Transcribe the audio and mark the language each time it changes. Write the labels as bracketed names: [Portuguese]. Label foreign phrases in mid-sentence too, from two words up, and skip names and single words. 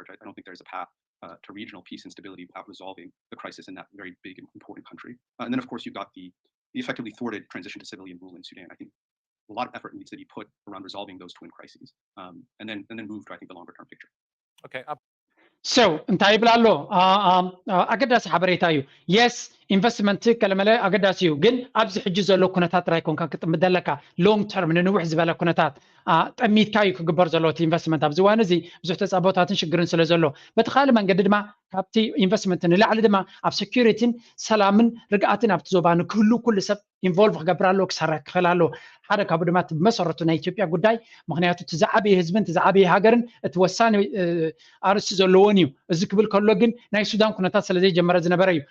[English] I don't think there's a path to regional peace and stability without resolving the crisis in that very big and important country. And then, of course, you've got the effectively thwarted transition to civilian rule in Sudan. I think a lot of effort needs to be put around resolving those twin crises, and then move to, I think, the longer term picture. Okay. [Tigrinya] So እንታይ ይብላ ኣሎ ኣገዳሲ ሓበሬታ እዩ yes investment ከለመለ ኣገዳሲ እዩ ግን ኣብዚ ሕጂ ዘሎ ኩነታት ጥራይ ኮንካ ክትጥምት ዘለካ long term ንንውሕ ዝበለ ኩነታት ጠሚትካ እዩ ክግበር ዘሎ እቲ ኢንቨስትመንት ኣብዚ ዋን እዚ ብዙሕ ተጻቦታትን ሽግርን ስለ ዘሎ በቲ ካልእ መንገዲ ድማ ካብቲ ኢንቨስትመንት ንላዕሊ ድማ ኣብ ሴኩሪቲን ሰላምን ርግኣትን ኣብቲ ዞባ ንክህሉ ኩሉ ሰብ ኢንቮልቭ ክገብር ኣሎ ክሰርሕ ክኽእል ኣሎ ሓደ ካብ ድማ መሰረቱ ናይ ኢትዮጵያ ጉዳይ ምክንያቱ ትዛዓበየ ህዝብን ትዛዓበየ ሃገርን እቲ ወሳኒ ኣርስቲ ዘለዎን እዩ እዚ ክብል ከሎ ግን ናይ ሱዳን ኩነታት ስለ ዘይጀመረ ዝነበረ እዩ